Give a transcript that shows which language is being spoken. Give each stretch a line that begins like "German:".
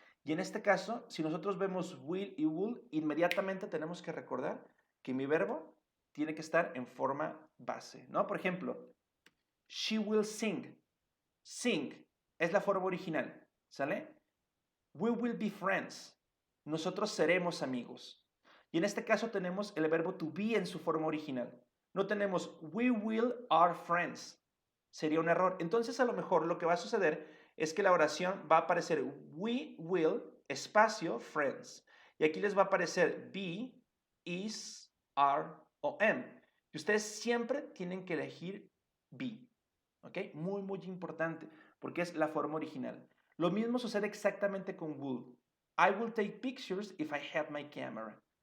Spanish: Y en este caso, si nosotros vemos will y would, inmediatamente tenemos que recordar que mi verbo tiene que estar en forma base, ¿no? Por ejemplo,
English: she will sing.
Spanish: Sing es la forma original, ¿sale?
English: We will be friends.
Spanish: Nosotros seremos amigos. Y en este caso tenemos el verbo to be en su forma original. No tenemos
English: we will are friends.
Spanish: Sería un error. Entonces a lo mejor lo que va a suceder es que la oración va a aparecer
English: we will
Spanish: espacio friends. Y aquí les va a aparecer be, is, are o am. Y ustedes siempre tienen que elegir be. ¿Ok? Muy, muy importante porque es la forma original. Lo mismo sucede exactamente con would.
English: I will take pictures if I had my camera.